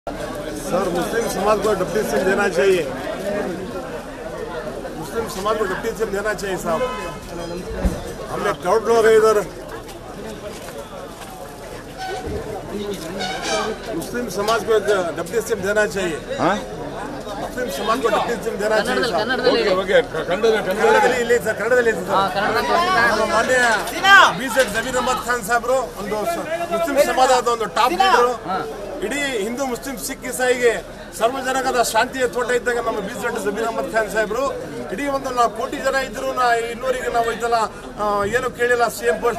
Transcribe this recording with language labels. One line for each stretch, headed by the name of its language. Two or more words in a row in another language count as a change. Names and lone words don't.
Hindi: सर मुस्लिम समाज को
English: deputy CM
Hindi: देना चाहिए। मुस्लिम समाज को
English: deputy CM
Hindi: देना चाहिए साहब। हमने क्राउड लोग हैं इधर। मुस्लिम समाज को
English: deputy CM
Hindi: देना चाहिए। मुस्लिम समाज को
English: deputy CM
Hindi: देना चाहिए साहब।
Kannada: ಕನ್ನಡದಲ್ಲಿ ಸರ್ ಮಾನ್ಯ BZ ಜಮೀರ್ ಅಹಮದ್ ಖಾನ್ ಸಾಹೇಬರು ಒಂದು ಮುಸ್ಲಿಂ ಸಮಾಜದ ಒಂದು
English: top leader.
Kannada: ಇಡೀ ಹಿಂದೂ ಮುಸ್ಲಿಂ ಸಿಖ್ ಇಸಾಯಿಗೆ ಸಾರ್ವಜನಿಕದ ಶಾಂತಿಯ ತೋಟ ಇದ್ದಾಗ ನಮ್ಮ BZ ಜಮೀರ್ ಅಹಮದ್ ಖಾನ್ ಸಾಹೇಬರು ಇಡೀ ಒಂದು ನಾವು ಕೋಟಿ ಜನ ಇದ್ರು ಇನ್ನೂರಿಗೆ ನಾವು ಇದೆಲ್ಲ ಏನು ಕೇಳಿಲ್ಲ
English: CM post.